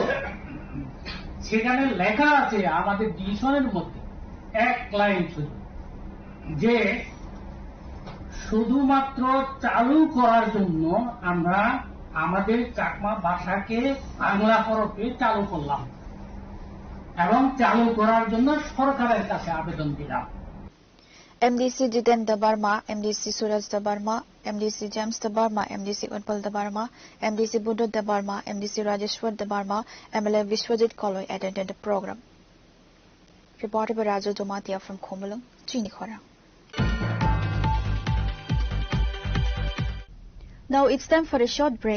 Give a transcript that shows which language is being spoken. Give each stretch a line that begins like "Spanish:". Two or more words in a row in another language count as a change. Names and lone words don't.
Bangla: সেখানে লেখা আছে আমাদের ডিসিশনের মধ্যে এক লাইন শুধু, যে শুধুমাত্র চালু করার জন্য আমরা আমাদের চাকমা ভাষাকে বাংলা হরফে চালু করলাম এবং চালু করার জন্য সরকারের কাছে আবেদন দিলাম।
English: MDC Jiten Debarma, MDC Suraj Debarma, MDC James Debarma, MDC Utpal Debarma, MDC Buddha Debarma, MDC Rajeshwar Debarma, MLA Vishwajit Koloi attended the program. Reported by Raju Domatia from Khumlung, Chini Khorang. Now it's time for a short break.